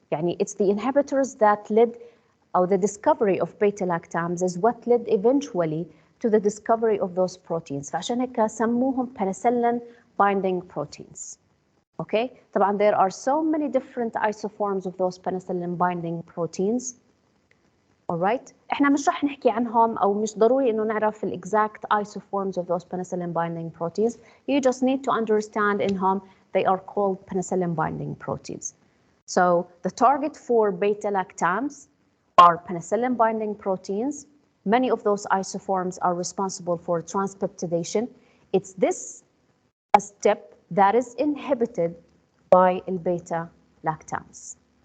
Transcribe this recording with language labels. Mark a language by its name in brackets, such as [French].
[English] يعني it's the inhibitors that led, or the discovery of beta-lactams is what led eventually to the discovery of those proteins. [Arabic] فعشان هيك سموهم penicillin binding proteins. [English] Okay, طبعا there are so many different isoforms of those penicillin binding proteins. [Arabic] Alright, احنا مش رح نحكي عنهم او مش ضروري انه نعرف ال [English] exact isoforms of those penicillin binding proteins. You just need to understand انهم they are called penicillin binding proteins. So the target for beta-lactams are penicillin binding proteins. Many of those isoforms are responsible for transpeptidation. It's this step that is inhibited by beta-lactams.